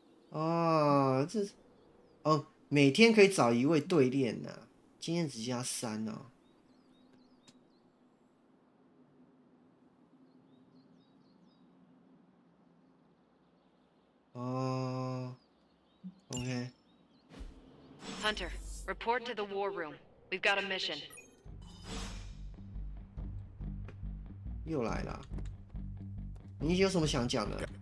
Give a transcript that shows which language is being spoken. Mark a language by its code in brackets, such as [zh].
[zh] 哦，每天可以找一位对练呐、啊，经验值加3哦。 [en] OK。 Hunter, report to the war room. We've got a mission. [zh] 又来了，你有什么想讲的？